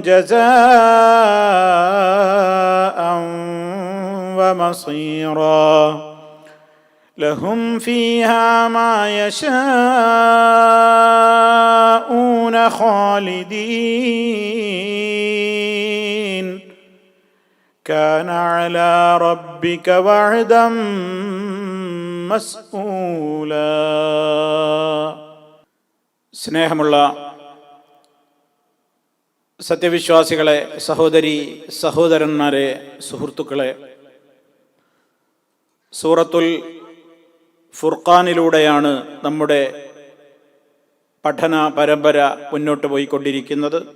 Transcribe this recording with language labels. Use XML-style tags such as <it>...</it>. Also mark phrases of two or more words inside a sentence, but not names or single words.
<ar>جزاء ومصيرا لهم فيها ما يشاءون خالدين كان على ربك وعدا مسئولا.</ar> <ml>സ്നേഹമുള്ള സത്യവിശ്വാസികളെ, സഹോദരി സഹോദരന്മാരെ, സുഹൃത്തുക്കളെ, സൂറത്തുൽ ഫുർഖാനിലൂടെയാണ് നമ്മുടെ പഠന പരമ്പര മുന്നോട്ട് പോയിക്കൊണ്ടിരിക്കുന്നത്.</ml>